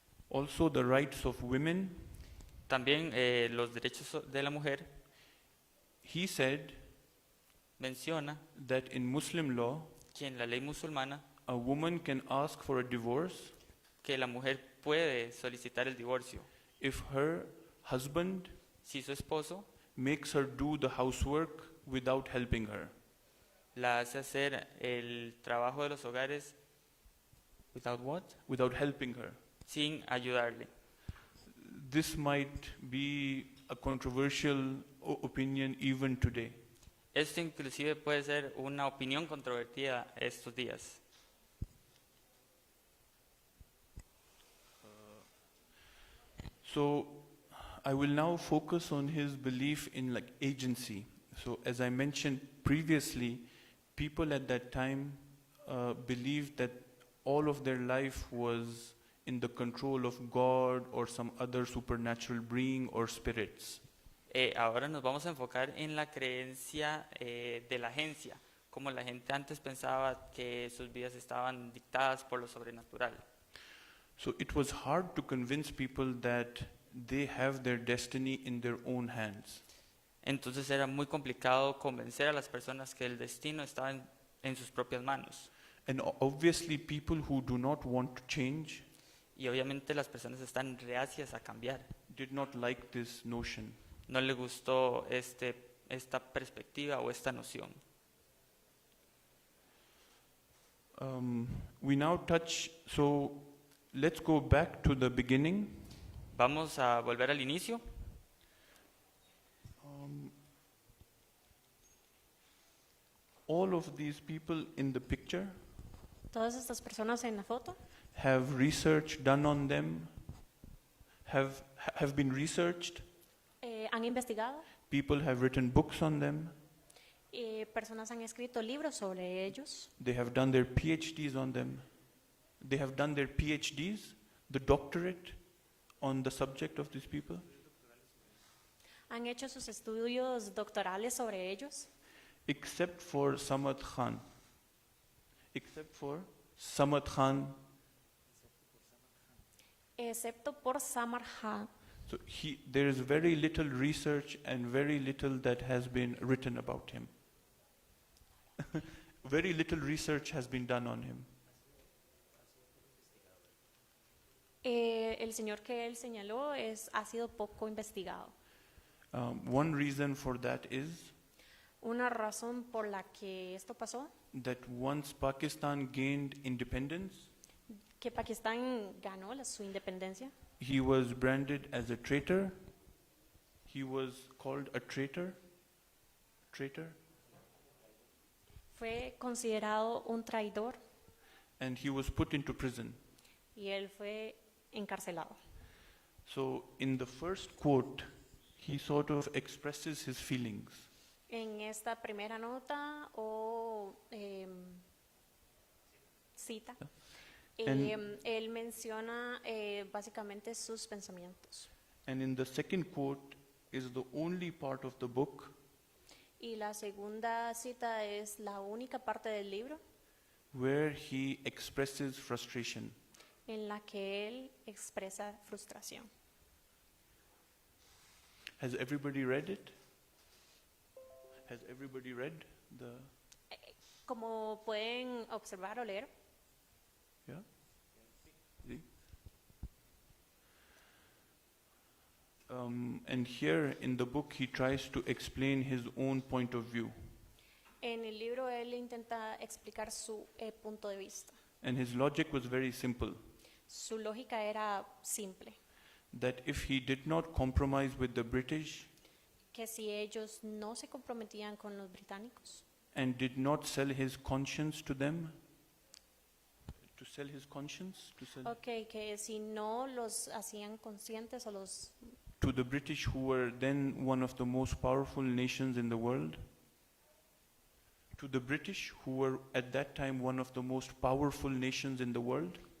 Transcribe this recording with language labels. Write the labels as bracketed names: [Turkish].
[English] Also, the rights of women, [Spanish] También los derechos de la mujer [English] he said [Spanish] menciona [English] that in Muslim law, [Spanish] que en la ley musulmana [English] a woman can ask for a divorce [Spanish] que la mujer puede solicitar el divorcio [English] if her husband [Spanish] si su esposo [English] makes her do the housework without helping her. [Spanish] la hace hacer el trabajo de los hogares [English] without what? Without helping her. [Spanish] Sin ayudarle. [English] This might be a controversial opinion even today. [Spanish] Esto inclusive puede ser una opinión controvertida estos días. [English] So I will now focus on his belief in agency. So as I mentioned previously, people at that time believed that all of their life was in the control of God or some other supernatural being or spirits. [Spanish] Ahora nos vamos a enfocar en la creencia de la agencia, como la gente antes pensaba que sus vidas estaban dictadas por lo sobrenatural. [English] So it was hard to convince people that they have their destiny in their own hands. [Spanish] Entonces era muy complicado convencer a las personas que el destino estaba en sus propias manos. [English] And obviously people who do not want to change [Spanish] Y obviamente las personas están reacias a cambiar. [English] did not like this notion. [Spanish] No le gustó esta perspectiva o esta noción. [English] We now touch, so let's go back to the beginning. [Spanish] Vamos a volver al inicio. [English] All of these people in the picture [Spanish] Todas estas personas en la foto [English] have research done on them, have have been researched. [Spanish] Han investigado, [English] People have written books on them. [Spanish] personas han escrito libros sobre ellos, [English] They have done their PhDs on them. They have done their PhDs, the doctorate, on the subject of these people. [Spanish] han hecho sus estudios doctorales sobre ellos, [English] Except for Samad Khan. Except for Samad Khan. [Spanish] excepto por Samar Khan. [English] So there is very little research and very little that has been written about him. Very little research has been done on him. [Spanish] El señor que él señaló ha sido poco investigado. [English] One reason for that is [Spanish] Una razón por la que esto pasó, [English] that once Pakistan gained independence, [Spanish] que Pakistán ganó su independencia, [English] he was branded as a traitor. He was called a traitor. Traitor. [Spanish] fue considerado un traidor [English] And he was put into prison. [Spanish] y él fue encarcelado. [English] So in the first quote, he sort of expresses his feelings. [Spanish] En esta primera nota o cita, él menciona básicamente sus pensamientos. [English] And in the second quote is the only part of the book [Spanish] Y la segunda cita es la única parte del libro [English] where he expresses frustration. [Spanish] en la que él expresa frustración. [English] Has everybody read it? Has everybody read the... [Spanish] Como pueden observar o leer, [English] Yeah? See? And here in the book he tries to explain his own point of view. [Spanish] en el libro él intenta explicar su punto de vista. [English] And his logic was very simple, [Spanish] Su lógica era simple, [English] that if he did not compromise with the British [Spanish] que si ellos no se comprometían con los británicos [English] and did not sell his conscience to them, to sell his conscience, [Spanish] que si no los hacían conscientes o los [English] to the British, who were then one of the most powerful nations in the world, to the British, who were at that time one of the most powerful nations in the world,